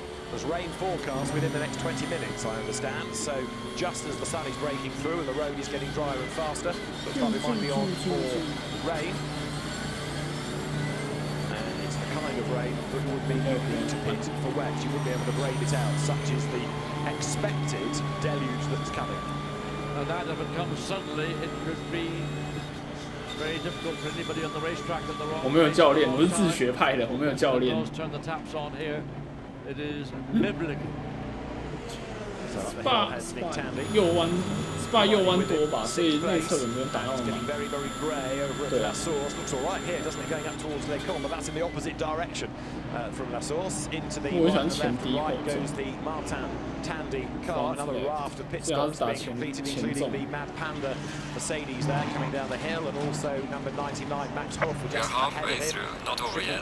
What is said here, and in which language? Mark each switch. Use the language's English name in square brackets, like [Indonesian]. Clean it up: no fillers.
[English] There's rain forecast within the next 20 minutes, I understand. So just as the sun is breaking through and the road is getting drier and faster, looks like we might be on for rain. And it's the kind of braid, but it would mean you need to pit for wet. You wouldn't be able to braid it out. Such is the expected deluge that's coming. And that, if it comes suddenly, it could be very difficult for anybody on the racetrack at the wrong. [Chinese] 我没有教练，我是自学派的，我没有教练。 [English] Turn the taps on here. It is biblical. [Chinese] Spa 右弯多吧，所以内侧有没有打到吗？对啊。 [English] Looks all right here, doesn't it? Going up towards Les Cornes, but that's in the opposite direction from La Source into the right goes the Martin Tandy car. Another raft of pit stops being completed, including the Mad Panda Mercedes there coming down the hill, and also number 99 Max Hoff just ahead of him.